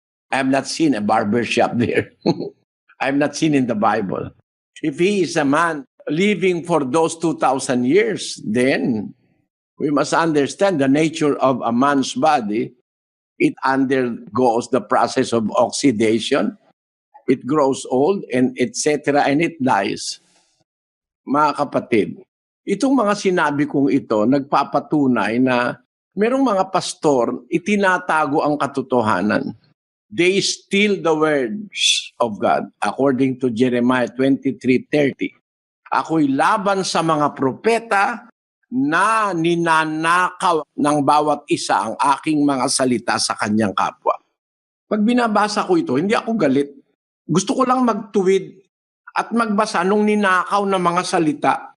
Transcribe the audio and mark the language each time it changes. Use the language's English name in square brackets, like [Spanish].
[English] I have not seen a barber shop there. I have not seen in the Bible. If he is a man living for those 2,000 years, then we must understand the nature of a man's body. It undergoes the process of oxidation. It grows old and etc. and it dies. [Filipino] Mga kapatid, itong mga sinabi kong ito, nagpapatunay na merong mga pastor, itinatago ang katotohanan. [English] They steal the words of God, according to Jeremiah 23:30. [Filipino] Ako'y laban sa mga propeta na ninanakaw ng bawat isa ang aking mga salita sa kanyang kapwa. Pag binabasa ko ito, hindi ako galit. Gusto ko lang magtuwid at magbasa nung ninakaw na mga salita.